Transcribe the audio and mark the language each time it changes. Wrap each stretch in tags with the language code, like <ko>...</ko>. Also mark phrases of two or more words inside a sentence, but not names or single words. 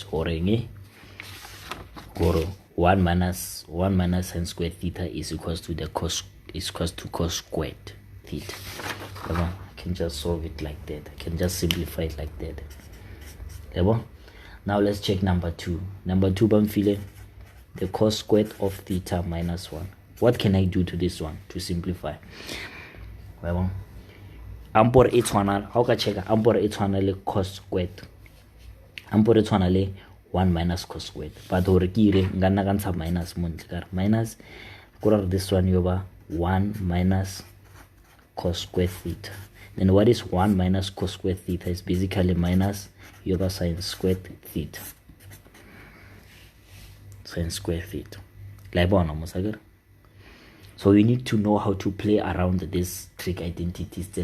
<en>Or 1 minus sine squared theta is equals to cos squared theta. I can just solve it like that. I can just simplify it like that. Now let's check number 2. Number 2, bamfile, the cos squared of theta minus 1. What can I do to this one to simplify?</en> <tn>Ampor e tshwana, how ka checka ampor e tshwana le</tn> <en>cos squared.</en> <tn>Ampor e tshwana le</tn> <en>1 minus cos squared.</en> <tn>But hore ke ire nka nna ka ntsha minus mo ntle ka minus kore</tn> <en>this one</en> <tn>yoba</tn> <en>1 minus cos squared theta. Then what is 1 minus cos squared theta is basically minus yoba sine squared theta. Sine squared theta. So you need to know how to play around these trig identities.</en>